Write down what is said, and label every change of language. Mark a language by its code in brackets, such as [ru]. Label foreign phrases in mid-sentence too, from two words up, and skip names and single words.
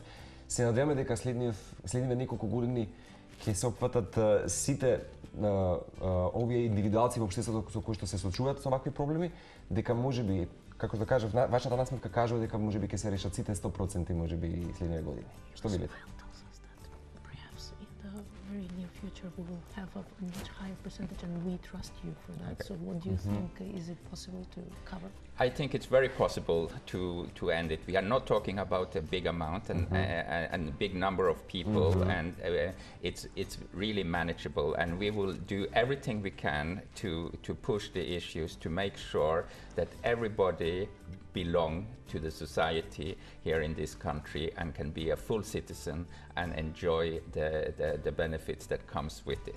[mk] Се надеваме дека следниве неколку години ќе се опфатат сите овие индивидуалци во општеството со кои што се соочуваат со вакви проблеми, дека можеби, како да кажав, вашата насметка кажува дека можеби ќе се решат сите 100% можеби следниве години. Што видите? [en] Very near future we will have a much higher percentage, and we trust you for that. Okay. So what do you think, is it possible to cover? I think it's very possible to end it. We are not talking about a big amount and a big number of people, and it's really manageable, and we will do everything we can to push the issues to make sure that everybody belong to the society here in this country and can be a full citizen and enjoy the benefits that comes with it.